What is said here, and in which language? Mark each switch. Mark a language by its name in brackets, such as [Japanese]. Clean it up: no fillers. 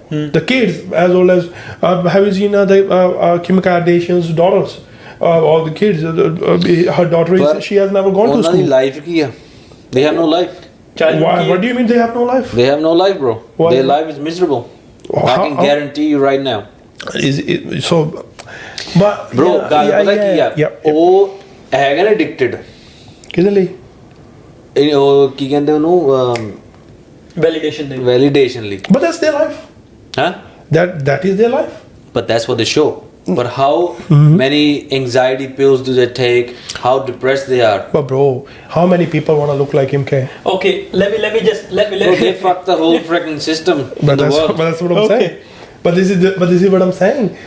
[English] The kids as old as have you seen the Kim Kardashian's daughters? All the kids, her daughter she has never gone to school. [Punjabi] ਉਹਨਾਂ ਦੀ life ਕੀ ਆ? [English] They have no life. Why? What do you mean they have no life? They have no life, bro. Why? Their life is miserable. I can guarantee you right now. Is it so? But [Punjabi] bro, ਗੱਲ ਪਤਾ ਕੀ ਆ? ਉਹ ਹੈਗਾ ਨਾ addicted. ਕਿਹਦੇ ਲਈ? ਉਹ ਕੀ ਕਹਿੰਦੇ ਉਹਨੂੰ validation ਲਈ. [English] But that's their life. Huh? That is their life. But that's what they show. But how many anxiety pills do they take? How depressed they are? But bro, how many people want to look like him? Okay, let me just Bro, they fuck the whole freaking system in the world. But that's what I'm saying. But this is what I'm saying.